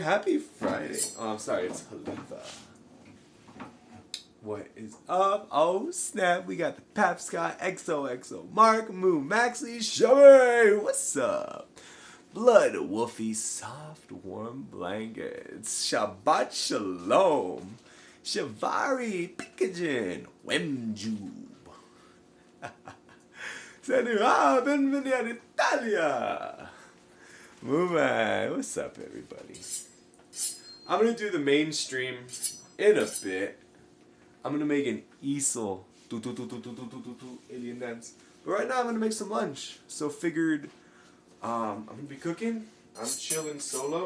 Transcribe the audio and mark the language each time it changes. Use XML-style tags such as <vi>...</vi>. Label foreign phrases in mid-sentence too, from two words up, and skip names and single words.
<en>Happy Friday. Oh, I'm sorry, it's Haliva. What is up? Oh, snap. We got the Pap Scott, XOXO, Mark, Moo, Maxley, Shabby. What's up? Blood Wolfie, soft, warm blankets.</en> <he>שבת שלום.</he> <en>Shavari, Pikajin, Wemjub.</en> <it>Senua, benvenuti all'Italia.</it> <en>Mooman, what's up, everybody? I'm going to do the mainstream in a bit. I'm going to make an easel alien dance. But right now I'm going to make some lunch. So figured I'm going to be cooking. I'm chilling solo.</en>